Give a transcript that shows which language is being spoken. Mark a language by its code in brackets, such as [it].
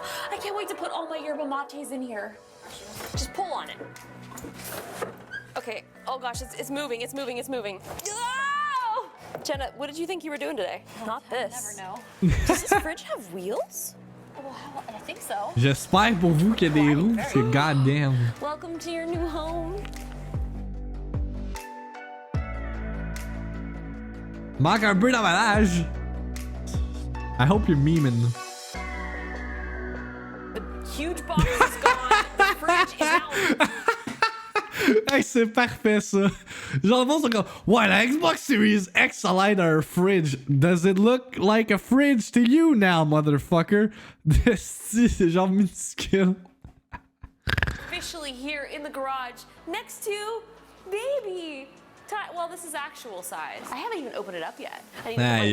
[en] I can't wait to put all my yerba mates in here. Just pull on it. Okay. Oh gosh, it's moving. It's moving. It's moving. Oh! Jenna, what did you think you were doing today? Not Never this. know. Does this fridge have wheels? Well, I think so. [fr] J'espère pour vous qu'il y a des roues, parce que goddamn. [en] Welcome to your new home. [fr] Manque un peu d'emballage. [en] I hope you're memeing. The huge box is gone. The fridge is out. [fr] Hey, c'est parfait ça. Genre, le monde sont comme, ouais, la Xbox Series X a l'air d'un fridge. [en] Does it look like a fridge to you now, motherfucker? [fr] C'est genre minuscule. [en] Officially here in the garage next to baby. Well, this is actual size. I haven't even opened it up yet. I need to put my Aïe,